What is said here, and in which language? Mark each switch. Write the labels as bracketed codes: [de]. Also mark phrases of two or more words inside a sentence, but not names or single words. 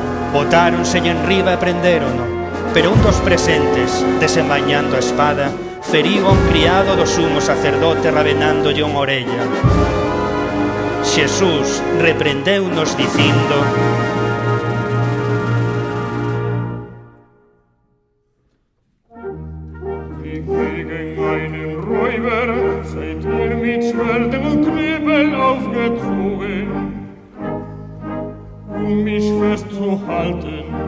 [gl] Botáronse en riba e prendérono, pero un dos presentes, desenvainando a espada, feriu a un criado do sumo sacerdote rabenándolle unha orella. Xesús reprendeu-nos dicindo: [de] Ich gegen einen Räuber seid ihr mit Schwertern und Knüppeln aufgezogen, mich festzuhalten.